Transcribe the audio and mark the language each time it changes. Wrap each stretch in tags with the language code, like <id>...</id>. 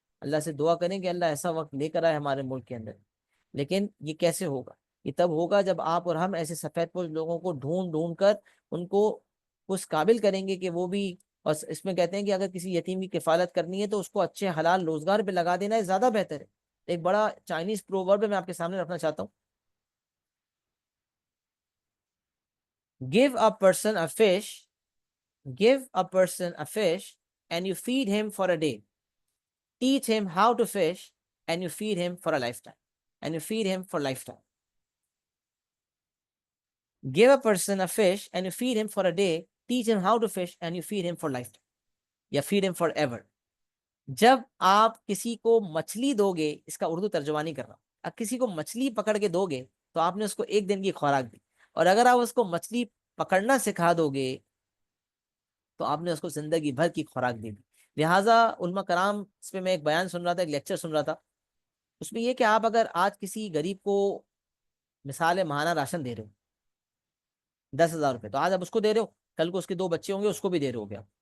<ur>اللہ سے دعا کریں کہ اللہ ایسا وقت لے کر آئے ہمارے ملک کے اندر. لیکن یہ کیسے ہوگا؟ یہ تب ہوگا جب آپ اور ہم ایسے سفید پوش لوگوں کو ڈھونڈ ڈھونڈ کر ان کو اس قابل کریں گے کہ وہ بھی. اور اس میں کہتے ہیں کہ اگر کسی یتیم کی کفالت کرنی ہے تو اس کو اچھے حلال روزگار پہ لگا دینا ہے، زیادہ بہتر ہے. ایک بڑا چائنیز پروورب میں آپ کے سامنے رکھنا چاہتا ہوں.</ur> <en>Give a person a fish, give a person a fish and you feed him for a day. Teach him how to fish and you feed him for a lifetime. And you feed him for lifetime. Give a person a fish and you feed him for a day. Teach him how to fish and you feed him for lifetime.</en> <ur>یا</ur> <en>feed him forever.</en> <ur>جب آپ کسی کو مچھلی دو گے، اس کا اردو ترجمہ نہیں کر رہا، اب کسی کو مچھلی پکڑ کے دو گے تو آپ نے اس کو ایک دن کی خوراک دی، اور اگر آپ اس کو مچھلی پکڑنا سکھا دو گے تو آپ نے اس کو زندگی بھر کی خوراک دی. لہٰذا علماء کرام، اس پہ میں ایک بیان سن رہا تھا، ایک لیکچر سن رہا تھا، اس میں یہ کہ آپ اگر آج کسی غریب کو مثال ماہانہ راشن دے رہے ہو 10,000 روپے، تو آج آپ اس کو دے رہے ہو، کل کو اس کے 2 بچے ہوں گے اس کو بھی دے رہے ہو گے.</ur>